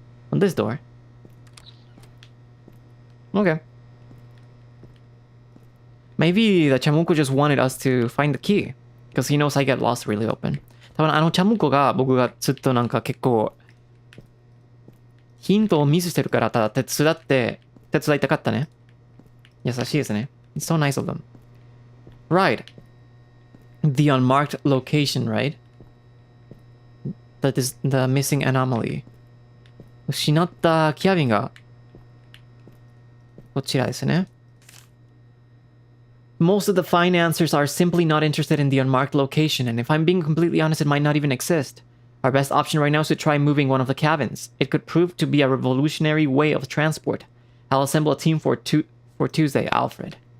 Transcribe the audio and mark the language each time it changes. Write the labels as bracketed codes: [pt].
[en] On this door. Okay. Maybe the Chamuko just wanted us to find the key. Because he knows I get lost really open. [ja] 多分Chamuko が僕がずっとなんか結構ヒントをミスしてるからただ手伝いたかったね。優しいですね。 [en] It's so nice of them. Right. The unmarked location, right? That is the missing anomaly. [ja] 失ったキャビンがこちらですね。 [en] Most of the financiers are simply not interested in the unmarked location, and if I'm being completely honest, it might not even exist. Our best option right now is to try moving one of the cabins. It could prove to be a revolutionary way of transport. I'll assemble a team for Tuesday, Alfred.